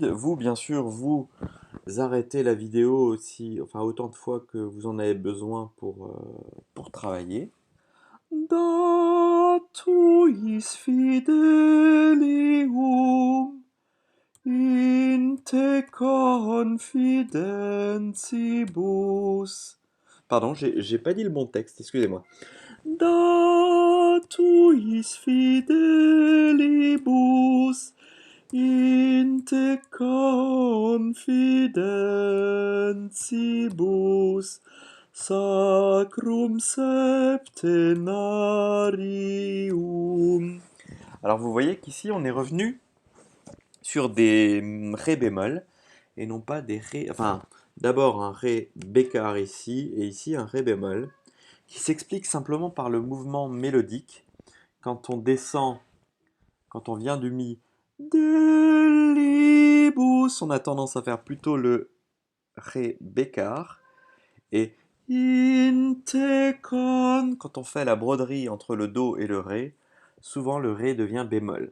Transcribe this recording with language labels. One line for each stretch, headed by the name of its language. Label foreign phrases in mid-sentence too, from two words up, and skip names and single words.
French: Vous, bien sûr, vous arrêtez la vidéo aussi, enfin autant de fois que vous en avez besoin pour travailler.
Latin: Datuis fidelium in te confidentibus.
French: Pardon, j'ai pas dit le bon texte, excusez-moi.
Latin: Datuis fidelibus in te confidentibus sacrum septenarium.
French: Alors vous voyez qu'ici on est revenu sur des ré bémol et non pas des ré. Enfin, d'abord un ré bécard ici et ici un ré bémol qui s'explique simplement par le mouvement mélodique. Quand on descend, quand on vient du mi delibus, on a tendance à faire plutôt le ré bécard et Intekon, quand on fait la broderie entre le do et le ré, souvent le ré devient bémol.